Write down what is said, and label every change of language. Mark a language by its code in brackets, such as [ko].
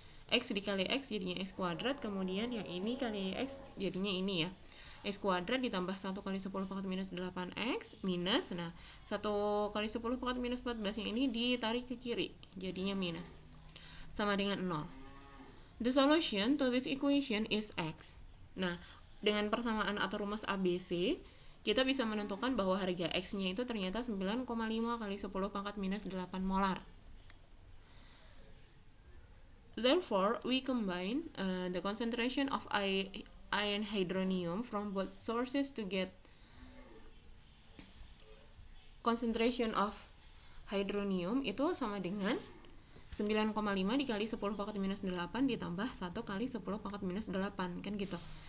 [id] X dikali X jadinya X kuadrat, kemudian yang ini kali X jadinya ini ya, X kuadrat ditambah 1 kali 10 pangkat minus 8X minus, nah 1 kali 10 pangkat minus 14 yang ini ditarik ke kiri jadinya minus, sama dengan 0. [en] The solution to this equation is X. [id] Nah, dengan persamaan atau rumus ABC kita bisa menentukan bahwa harga X-nya itu ternyata 9,5 kali 10 pangkat minus 8 molar. [en] Therefore, we combine the concentration of ion hydronium from both sources to get concentration of hydronium [id] itu sama dengan 9,5 dikali 10 pangkat minus 8 ditambah 1 kali 10 pangkat minus 8, kan gitu.